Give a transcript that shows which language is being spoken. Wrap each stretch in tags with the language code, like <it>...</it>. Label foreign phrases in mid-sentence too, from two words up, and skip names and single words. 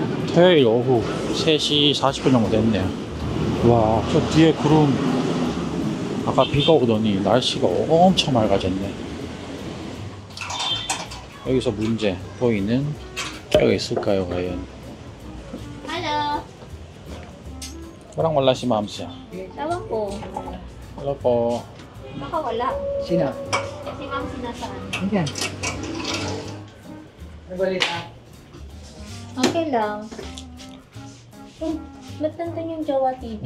<ko>토요일 오후 3시 40분 정도 됐네요. 와, 저 뒤에 구름. 아까 비가 오더니 날씨가 엄청 맑아졌네. 여기서 문제. 보이는 뼈가 있을까요, 과연?</ko> <tl>Halo. Walang wala si ma'am siya. Tawag ko. Hello po. Baka wala. Sino? Si ma'am sinasaan. Ayan. Ano balita? Okay lang. Ba't nandun yung Jowa TV?</tl>